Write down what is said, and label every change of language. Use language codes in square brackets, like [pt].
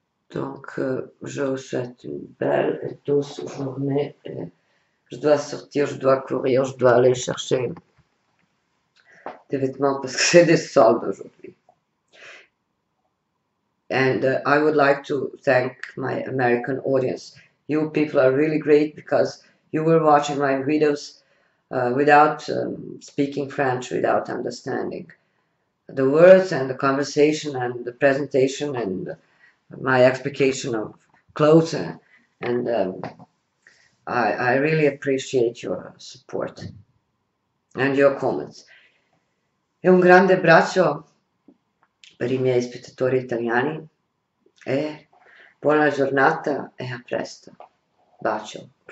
[fr] Donc, je vous souhaite une belle et douce journée. Et je dois sortir, je dois courir, je dois aller chercher des vêtements parce que j'ai des soldes aujourd'hui. [en] And I would like to thank my American audience. You people are really great because you were watching my videos without speaking French, without understanding the words and the conversation and the presentation and my explication of clothes. And I really appreciate your support and your comments. [it] E un grande abbraccio per i miei spettatori italiani e buona giornata e a presto. Bacio.